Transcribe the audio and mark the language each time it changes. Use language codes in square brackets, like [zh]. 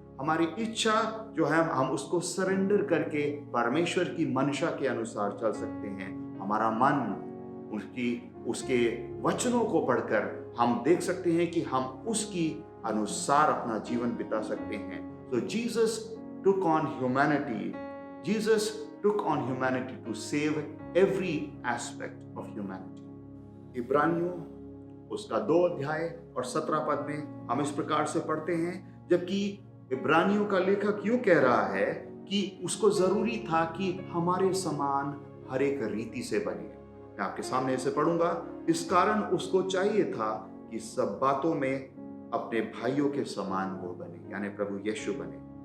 [hi] हमारी इच्छा जो है, हम उसको सरेंडर करके परमेश्वर की मंशा के अनुसार चल सकते हैं। हमारा मन उसके वचनों को पढ़कर हम देख सकते हैं कि हम उसकी अनुसार अपना जीवन बिता सकते हैं। [en] तो Jesus took on humanity. Jesus took on humanity to save every aspect of humanity. [hi] इब्रानियों उसका 2 अध्याय और 17 पद में हम इस प्रकार से पढ़ते हैं, जबकि इब्रानियों का लेखक यूं कह रहा है कि उसको जरूरी था कि हमारे समान हर एक रीति से बने। मैं आपके सामने इसे पढ़ूंगा। इस कारण उसको चाहिए था कि सब बातों में अपने भाइयों के समान वो बने, यानी प्रभु यीशु बने।